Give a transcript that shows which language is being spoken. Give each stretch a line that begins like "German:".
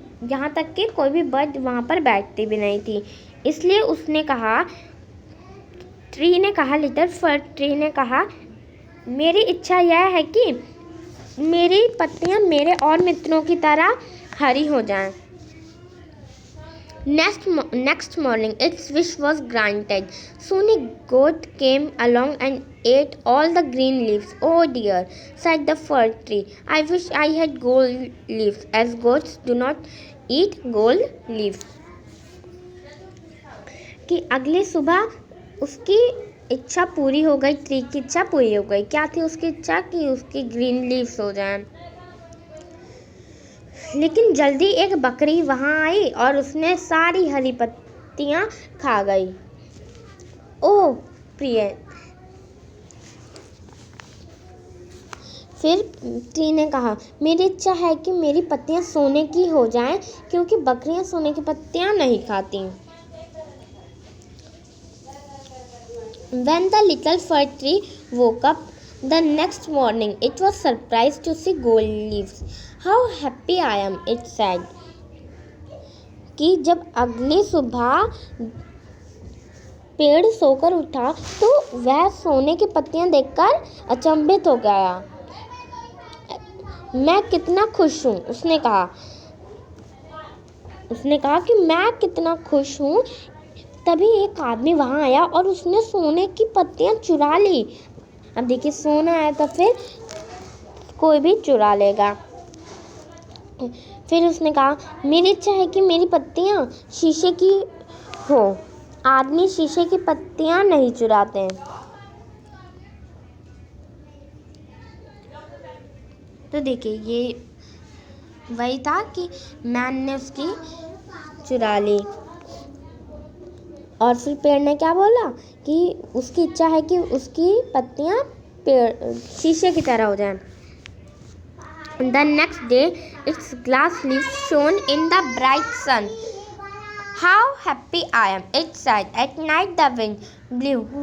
Hindi: यहाँ तक कि कोई भी बर्ड वहाँ पर बैठती भी नहीं थी। इसलिए उसने कहा, ट्री ने कहा, लिटिल फर ट्री ने कहा, मेरी इच्छा यह है कि मेरी पत्तियां मेरे और मित्रों की तरह हरी हो जाएं।
English: Next morning, its wish was granted. Soon a goat came along and ate all the green leaves. Oh dear, said the fir tree. I wish I had gold leaves, as goats do not eat gold leaves.
Hindi: कि अगली सुबह उसकी इच्छा पूरी हो गई। Tree की इच्छा पूरी हो गई। क्या थी उसकी इच्छा? कि उसकी ग्रीन लीव्स हो जाएं। लेकिन जल्दी एक बकरी वहां आई और उसने सारी हरी पत्तियां खा गई। ओह प्रिय, फिर ट्री ने कहा, मेरी इच्छा है कि मेरी पत्तियां सोने की हो जाएं, क्योंकि बकरियां सोने की पत्तियां नहीं खाती।
English: When the little fir tree woke up the next morning, it was surprised to see gold leaves. How happy I am, it said.
Hindi: कि जब अगली सुबह पेड़ सोकर उठा तो वह सोने की पत्तियां देखकर अचंभित हो गया। मैं कितना खुश हूँ, उसने कहा कि मैं कितना खुश हूँ। तभी एक आदमी वहां आया और उसने सोने की पत्तियां चुरा ली। अब देखिए, सोना है तो फिर कोई भी चुरा लेगा। फिर उसने कहा, मेरी इच्छा है कि मेरी पत्तियां शीशे की हो। आदमी शीशे की पत्तियां नहीं चुराते। तो देखिए, ये वही था कि मैन ने उसकी चुरा ली। और फिर पेड़ ने क्या बोला कि उसकी इच्छा है कि उसकी पत्तियां शीशे की तरह हो जाएं।
English: The next day, its glass leaves shone in the bright sun. How happy I am, it said. At night the wind blew.